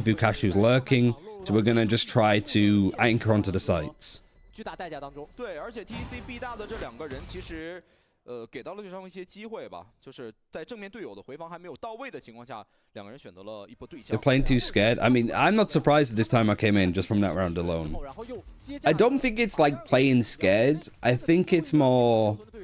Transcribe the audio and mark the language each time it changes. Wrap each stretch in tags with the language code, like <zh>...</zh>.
<en>Vukashu's lurking, so we're gonna just try to anchor onto the sites.</en> <zh>对，而且 TEC B 大的这两个人其实，给到了对方一些机会吧，就是在正面队友的回防还没有到位的情况下，两个人选择了一波对象。</zh> <en>They're playing too scared. I mean, I'm not surprised this time I came in just from that round alone. I don't think it's like playing scared. I think it's more.</en>